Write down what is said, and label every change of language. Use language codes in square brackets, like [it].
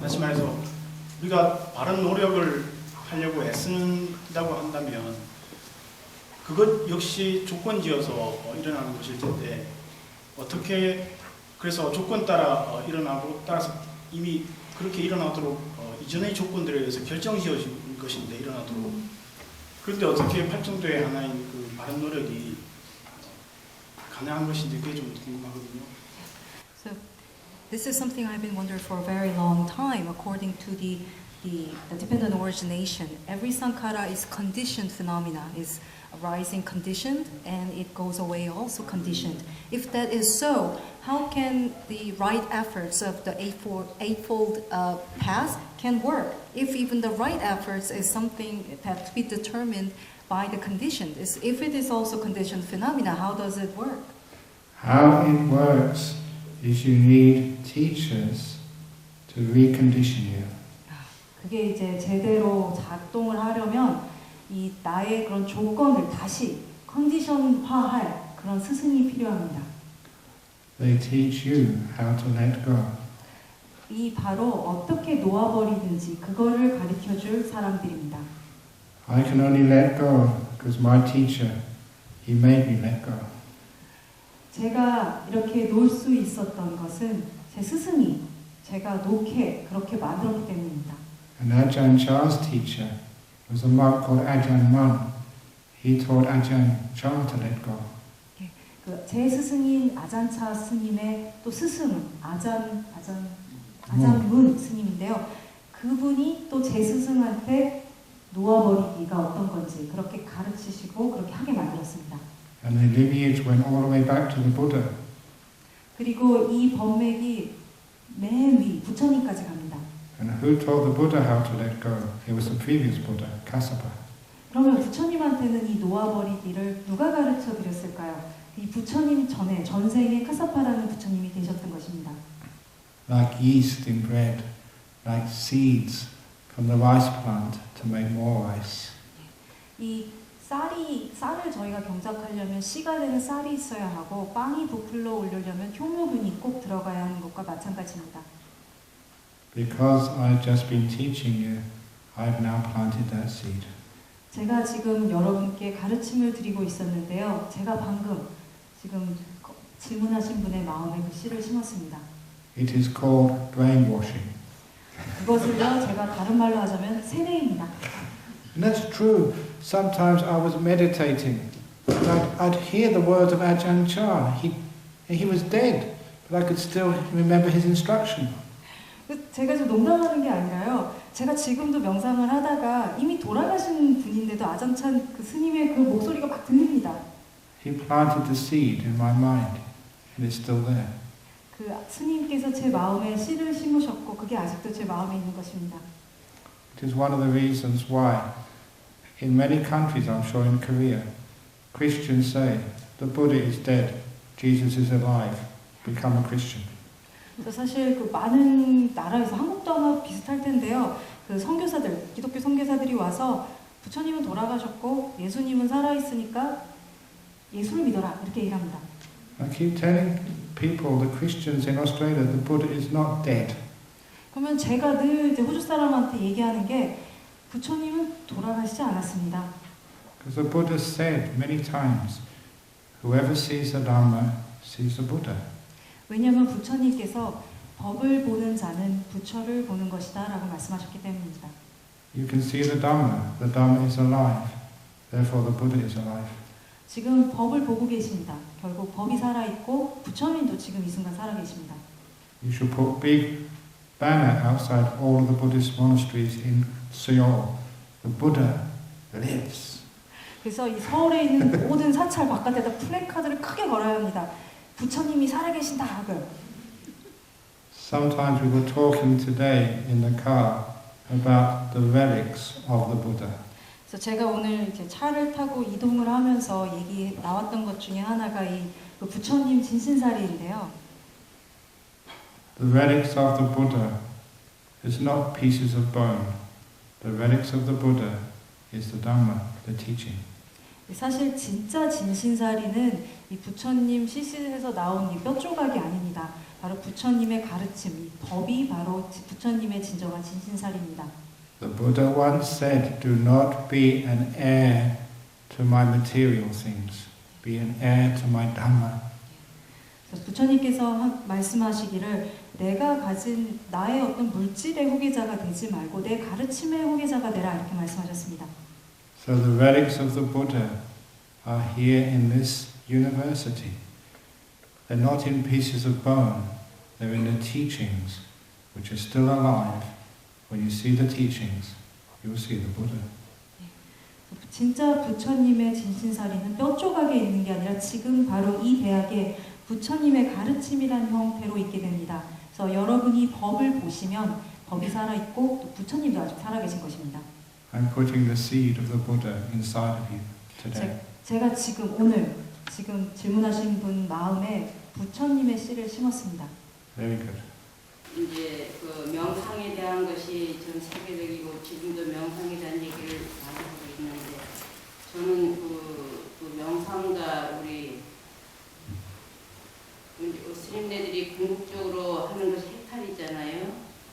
[ko] 다시 말해서 우리가 바른 노력을 하려고 애쓴다고 한다면 그것 역시 조건지어서 일어나는 것일 텐데 어떻게 그래서 조건 따라 일어나고 따라서 이미 그렇게 일어나도록 이전의 조건들에 의해서 결정지어진 것인데 일어나도록 그런데 어떻게 발정도의 하나인 그 바른 노력이 가능한 것인지 그게 좀 궁금하거든요. [en] So this is something I've been wondering for a very long time. According to the dependent origination, every sankhara is conditioned phenomena, is arising conditioned, and it goes away also conditioned. If that is so, how can the right efforts of the eightfold path can work? If even the right efforts is something that to be determined by the conditioned, if it is also conditioned phenomena, how does it work? How it works is you need teachers to recondition you. [ko] 그게 이제 제대로 작동을 하려면 이 나의 그런 조건을 다시 컨디션화할 그런 스승이 필요합니다. [en] They teach you how to let go. [ko] 이 바로 어떻게 놓아버리든지 그거를 가르쳐줄 사람들입니다. [en] I can only let go because my teacher, he made me let go. [ko] 제가 이렇게 놀 수 있었던 것은 제 스승이 제가 놓게 그렇게 만들었기 때문입니다. [en] And Ajahn Chah's teacher was a monk called Ajahn Mun. He taught Ajahn Chah to let go. [ko] 제 스승인 아잔차 스님의 또 스승은 아잔문 스님인데요. 그분이 또 제 스승한테 놓아버리기가 어떤 건지 그렇게 가르치시고 그렇게 하게 만들었습니다. [en] And the lineage went all the way back to the Buddha. [ko] 그리고 이 법맥이 맨 위 부처님까지 갑니다. [en] And who taught the Buddha how to let go? It was the previous Buddha, Kassapa. [ko] 그러면 부처님한테는 이 놓아버리기를 누가 가르쳐 드렸을까요? 이 부처님 전에 전생에 카사파라는 부처님이 되셨던 것입니다. [en] Like yeast in bread, like seeds from the rice plant to make more rice. [ko] 이 쌀을 저희가 경작하려면 씨가 되는 쌀이 있어야 하고 빵이 부풀러 오르려면 효모균이 꼭 들어가야 하는 것과 마찬가지입니다. [en] Because I've just been teaching you, I've now planted that seed. [ko] 제가 지금 여러분께 가르침을 드리고 있었는데요. 제가 방금 지금 질문하신 분의 마음에 그 씨를 심었습니다. [en] It is called brainwashing. [ko] 그것을요, 제가 다른 말로 하자면 세뇌입니다. [en] And that's true. Sometimes I was meditating. I'd hear the words of Ajahn Chah. He was dead, but I could still remember his instruction. [ko] 제가 좀 농담하는 게 아니라요. 제가 지금도 명상을 하다가 이미 돌아가신 분인데도 아장찬 그 스님의 그 목소리가 막 들립니다. [en] He planted the seed in my mind, and it's still there. [ko] 그 스님께서 제 마음에 씨를 심으셨고 그게 아직도 제 마음에 있는 것입니다. [en] It is one of the reasons why, in many countries, I'm sure in Korea, Christians say, the Buddha is dead, Jesus is alive, become a Christian. [ko] 사실 그 많은 나라에서 한국도 아마 비슷할 텐데요. 그 선교사들, 기독교 선교사들이 와서 부처님은 돌아가셨고 예수님은 살아있으니까 예수를 믿어라 이렇게 얘기합니다. [en] I keep telling people, the Christians in Australia, the Buddha is not dead. [ko] 그러면 제가 늘 이제 호주 사람한테 얘기하는 게 부처님은 돌아가시지 않았습니다. [en] Because the Buddha said many times, whoever sees the Dhamma sees the Buddha. [ko] 왜냐하면 부처님께서 법을 보는 자는 부처를 보는 것이다 라고 말씀하셨기 때문입니다. [en] You can see the Dhamma is alive, therefore the Buddha is alive. [ko] 지금 법을 보고 계십니다. 결국 법이 살아있고 부처님도 지금 이 순간 살아계십니다. [en] You should put big banner outside all of the Buddhist monasteries in Seoul. The Buddha lives. [ko] 그래서 이 서울에 있는 모든 사찰 바깥에다 플래카드를 크게 걸어야 합니다. 부처님이 살아계신다 하고요. [en] Sometimes we were talking today in the car about the relics of the Buddha. [ko] 그래서 제가 오늘 이제 차를 타고 이동을 하면서 나왔던 것 중에 하나가 그 부처님 진신사리인데요. [en] The relics of the Buddha is not pieces of bone. The relics of the Buddha is the Dhamma, the teaching. [ko] 사실 진짜 진신사리는 이 부처님 시신에서 나온 이 뼈조각이 아닙니다. 바로 부처님의 가르침, 이 법이 바로 부처님의 진정한 진신사리입니다. [en] The Buddha once said, do not be an heir to my material things. Be an heir to my Dhamma. [ko] 부처님께서 말씀하시기를 내가 가진 나의 어떤 물질의 후계자가 되지 말고 내 가르침의 후계자가 되라 이렇게 말씀하셨습니다. [en] So the relics of the Buddha are here in this university. They're not in pieces of bone. They're in the teachings, which are still alive. When you see the teachings, you'll see the Buddha. [ko] 진짜 부처님의 진신사리는 뼈조각에 있는 게 아니라 지금 바로 이 대학에 부처님의 가르침이라는 형태로 있게 됩니다. 그래서 여러분이 법을 보시면 법이 살아있고 또 부처님도 아직 살아계신 것입니다. [en] I'm putting the seed of the Buddha inside of you today. [ko] 제가 지금 질문하신 분 마음에 부처님의 씨를 심었습니다. [en] Very good. [ko] 이제 그 명상에 대한 것이 전 세계적이고 지금도 명상에 대한 얘기를 많이 하고 있는데 저는 그 명상과 우리 스님네들이 궁극적으로 하는 것이 헷갈리잖아요.